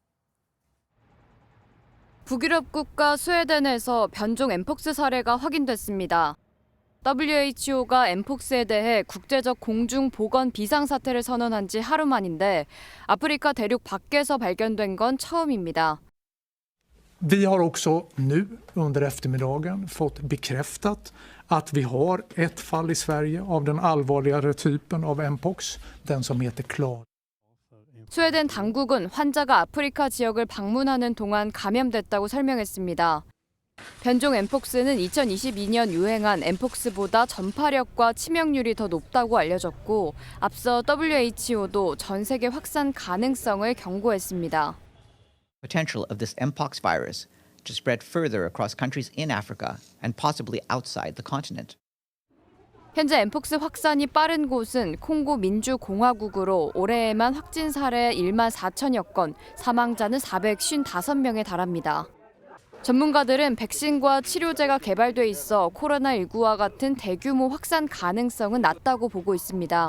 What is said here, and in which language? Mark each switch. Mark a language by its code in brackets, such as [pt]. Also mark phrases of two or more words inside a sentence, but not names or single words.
[ko] 북유럽 국가 스웨덴에서 변종 엠폭스 사례가 확인됐습니다. WHO가 엠폭스에 대해 국제적 공중 보건 비상사태를 선언한 지 하루 만인데 아프리카 대륙 밖에서 발견된 건 처음입니다. [sv] Vi har också nu under eftermiddagen fått bekräftat att vi har ett fall i Sverige av den allvarligare typen av mpox, den som heter CLAD. [ko] 스웨덴 당국은 환자가 아프리카 지역을 방문하는 동안 감염됐다고 설명했습니다. 변종 엠폭스는 2022년 유행한 엠폭스보다 전파력과 치명률이 더 높다고 알려졌고 앞서 WHO도 전 세계 확산 가능성을 경고했습니다. [en] Potential of this mpox virus to spread further across countries in Africa and possibly outside the continent. [ko] 현재 엠폭스 확산이 빠른 곳은 콩고 민주공화국으로 올해에만 확진 사례 1만 4천여 건, 사망자는 455명에 달합니다. 전문가들은 백신과 치료제가 개발돼 있어 코로나19와 같은 대규모 확산 가능성은 낮다고 보고 있습니다.